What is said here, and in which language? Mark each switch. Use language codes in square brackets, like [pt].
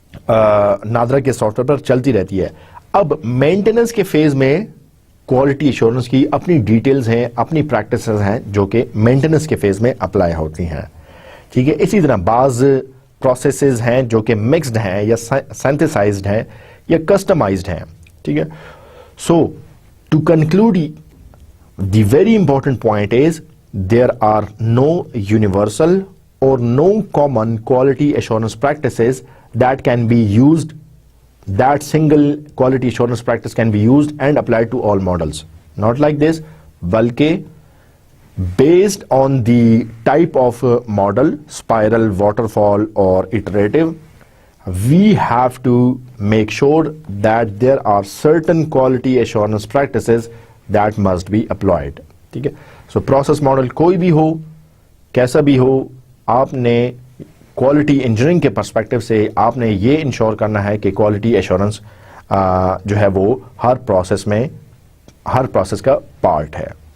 [hi] नादरा के सॉफ्टवेयर पर चलती रहती है। अब मेंटेनेंस के फेज में क्वालिटी एश्योरेंस की अपनी डिटेल्स हैं, अपनी प्रैक्टिसेस हैं जो कि मेंटेनेंस के फेज में अप्लाई होती हैं, ठीक है। इसी तरह बाज प्रोसेसेस हैं जो कि मिक्स्ड हैं या सिंथेसाइज्ड हैं या कस्टमाइज्ड हैं, ठीक है। [en] So to conclude, the very important point is there are no universal or no common quality assurance practices that can be used, that single quality assurance practice can be used and applied to all models. Not like this, balki based on the type of model, spiral, waterfall or iterative, we have to make sure that there are certain quality assurance practices that must be applied, [hi] ठीक है। So process model कोई भी हो, कैसा भी हो, आपने quality engineering के पर्सपेक्टिव से आपने ये इंश्योर करना है कि क्वालिटी एश्योरेंस जो है वो हर प्रोसेस का पार्ट है।